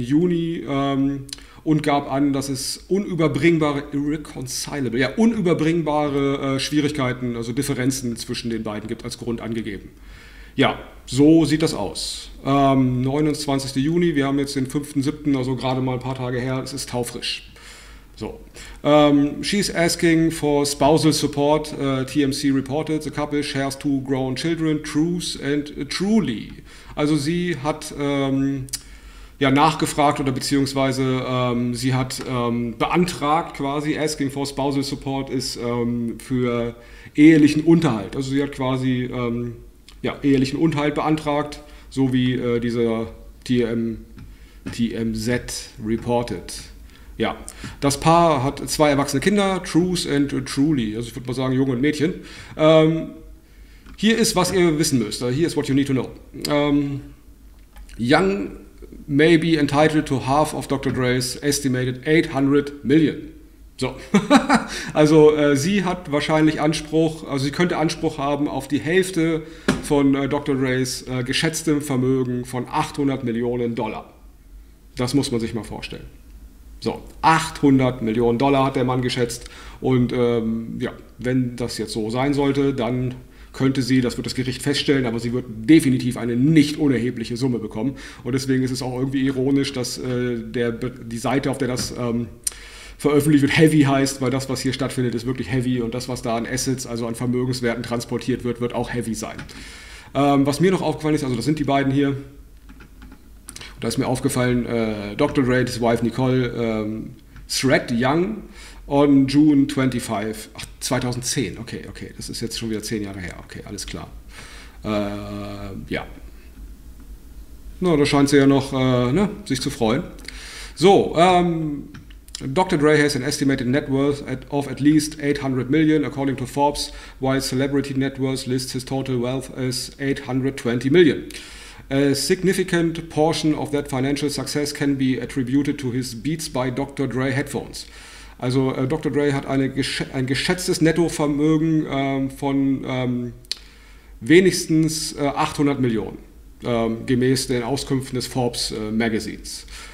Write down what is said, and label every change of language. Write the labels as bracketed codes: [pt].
[de] Juni und gab an, dass es unüberbringbare Schwierigkeiten, also Differenzen zwischen den beiden gibt, als Grund angegeben. Ja, so sieht das aus. 29. Juni, wir haben jetzt den 5.7., also gerade mal ein paar Tage her, es ist taufrisch. So. [en] She's asking for spousal support, TMC reported. The couple shares two grown children, Truth and Truly. [de] Also sie hat nachgefragt oder beziehungsweise sie hat beantragt quasi, [en] asking for spousal support [de] ist für ehelichen Unterhalt. Also sie hat quasi ehelichen Unterhalt beantragt, so wie dieser TMZ reported. Ja, das Paar hat zwei erwachsene Kinder, Truth and Truly, also ich würde mal sagen Junge und Mädchen. Hier ist, was ihr wissen müsst, [en] here is what you need to know. Young may be entitled to half of Dr. Dre's estimated 800 million. [de] So, also sie hat wahrscheinlich Anspruch, also sie könnte Anspruch haben auf die Hälfte von Dr. Dre's geschätztem Vermögen von 800 Millionen Dollar. Das muss man sich mal vorstellen. So, 800 Millionen Dollar hat der Mann geschätzt und wenn das jetzt so sein sollte, dann könnte sie, das wird das Gericht feststellen, aber sie wird definitiv eine nicht unerhebliche Summe bekommen und deswegen ist es auch irgendwie ironisch, dass die Seite, auf der das veröffentlicht wird, Heavy heißt, weil das, was hier stattfindet, ist wirklich Heavy und das, was da an Assets, also an Vermögenswerten transportiert wird, wird auch Heavy sein. Was mir noch aufgefallen ist, also das sind die beiden hier, da ist mir aufgefallen, Dr. [en] Dre, his wife Nicole, Thread Young on June 25, [de] ach, 2010, okay, das ist jetzt schon wieder 10 Jahre her, okay, alles klar. Da scheint sie ja noch sich zu freuen. So, Dr. [en] Dre has an estimated net worth of at least 800 million, according to Forbes, while Celebrity Net Worth lists his total wealth as 820 million. A significant portion of that financial success can be attributed to his Beats by Dr. Dre headphones. Also Dr. [de] Dre hat ein geschätztes Nettovermögen von wenigstens 800 Millionen, gemäß den Auskünften des Forbes Magazines.